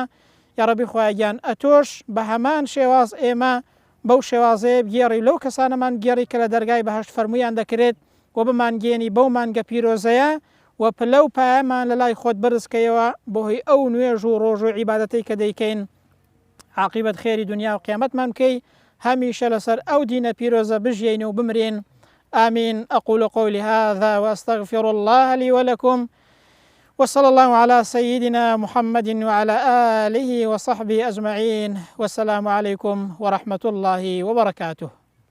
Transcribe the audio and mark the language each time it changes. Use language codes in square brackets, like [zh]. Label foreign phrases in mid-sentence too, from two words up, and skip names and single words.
[ckb] یا ڕەبی خوای گیان ئەتۆش بە هەمان شێواز ئێمە بەو شێوازەیە بگێڕی لەو کەسانەمان گێڕی کە لە دەرگای بەهەشت فەرموویان دەکرێت و بمانگێنی بەو مانگە پیرۆزەیە و پلە و پایەمان لە لای خۆت بەرزکەیەوە بەهۆی ئەو نوێژ و ڕۆژ و عیبادەتەی کە دەیکەین. عاقبەت خێری دنیا و قیامەتمان بکەی، هەمیشە لەسەر ئەو دینە پیرۆزە بژیین و بمرین. [ar] آمين. أقول قولي هذا وأستغفر الله لي ولكم، وصلى الله على سيدنا محمد وعلى آله وصحبه أجمعين، والسلام عليكم ورحمة الله وبركاته.